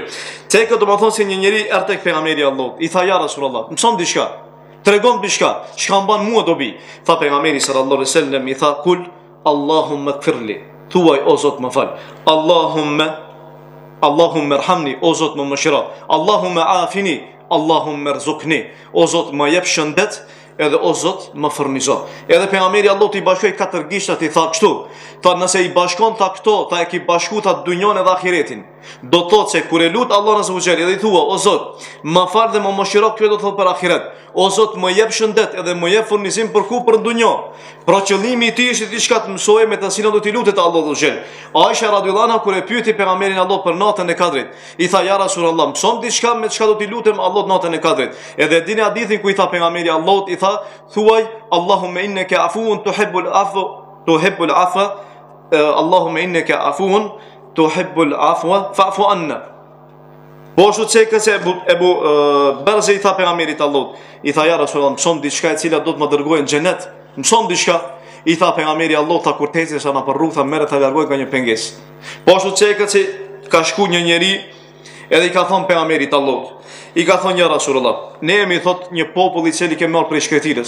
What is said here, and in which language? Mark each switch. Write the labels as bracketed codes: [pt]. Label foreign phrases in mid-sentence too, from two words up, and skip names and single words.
[sq] Çeka domethënë se një njeri erdhi tek pejgamberi Allahut, i tha [ar] يا رسول الله, [sq] mëson diçka. Tregon diçka, çka mban mua dobi. Tha pejgamberi [ar] صلى الله عليه وسلم, [sq] i tha [ar] قل اللهم اغفر لي, [sq] thuaj o Zot më fal. [ar] اللهم ارحمني, [sq] o Zot më mëshiro. [ar] اللهم عافني اللهم ارزقني, [sq] o Zot më jep shëndet, edhe o Zot më furnizo. Edhe pejgamberi Allahut i bashkoi katër gishtat, i tha kështu, tha nëse i bashkon ta këto, tha e ki bashku ta dunjon edhe ahiretin. Do të thotë se kur e lut Allahun [ar] عز وجل [sq] edhe i thua o Zot, më fal dhe më mëshiro, kjo do të thotë për ahiret. O Zot, më jep shëndet edhe më jep furnizim për ku për dunjo. Pra qëllimi i tij ishte diçka të mësoje me të cilën do t'i lutet Allahu [ar] عز وجل. [sq] Aisha [ar] رضي الله عنها [sq] kur e pyeti pejgamberin Allah për natën e Kadrit, i tha [ar] يا رسول الله, [sq] mëson diçka me çka do t'i lutem Allahut natën e Kadrit. Edhe dini hadithin ku i tha pejgamberi Allahut, i tha thuaj [ar] اللهم إنك عفو تحب العفو اللهم إنك عفو تحب العفو فاعف عنا. [sq] Po ashtu çeka se Ebu Berze i tha pejgamberit Allahut, i tha [ar] يا رسول الله, [sq] mëson diçka e cila do të më dërgojë në xhenet. Mëson diçka. I tha pejgamberi Allahut, tha kur teci sa na për rrugë, tha merret ta largoj nga një pengesë. Po ashtu çeka se ka shku një njeri edhe i ka thonë pejgamberit Allahut, i ka thonë [ar] يا رسول الله, [sq] ne jemi thot një popull i cili ke marrë prej shkretirës.